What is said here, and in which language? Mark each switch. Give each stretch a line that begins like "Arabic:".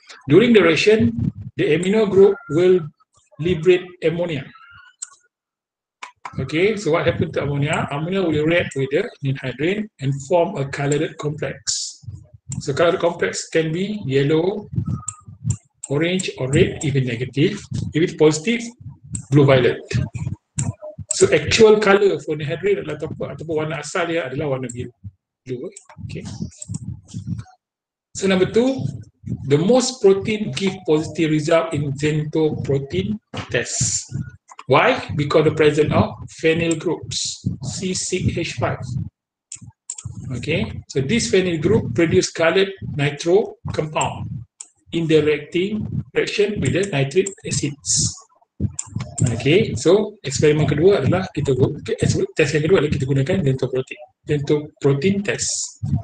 English: During the reaction, the amino group will liberate ammonia. Okay, so what happened to ammonia? Ammonia will react with the ninhydrin and form a colored complex. So colored complex can be yellow, orange or red, even negative. If it's positive, blue violet. So actual color for ninhydrin
Malay: ataupun warna asal dia adalah warna biru.
English: Okay. So number 2, the most protein give positive result in Xento protein test. Why? Because the presence of phenyl groups, C6H5. Okay, so this phenyl group produce colored nitro compound in the reaction with the nitric acids.
Malay: Okay, so eksperimen kedua adalah test yang kedua adalah kita gunakan Xento protein test.